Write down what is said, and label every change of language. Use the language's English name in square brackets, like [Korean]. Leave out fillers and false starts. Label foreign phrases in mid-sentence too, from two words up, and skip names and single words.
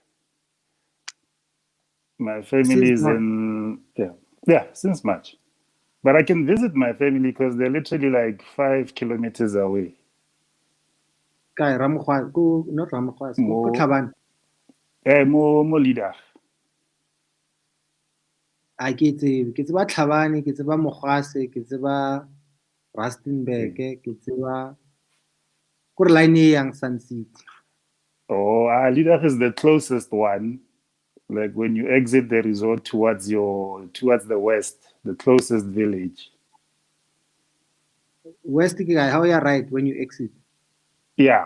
[English] My family is since March. But I can visit my family because they're literally like 5 kilometers away. Not Ramkhwas, ko Tlhabane. [Tswana] Mo leader. I ke tseba Tlhabane, ke tseba Mogwase, ke tseba Rustenburg, ke tseba ko line yang Sun City. [English] Leader is the closest one. Like when you exit the resort towards the west, the closest village. West, how you right when you exit? Yeah.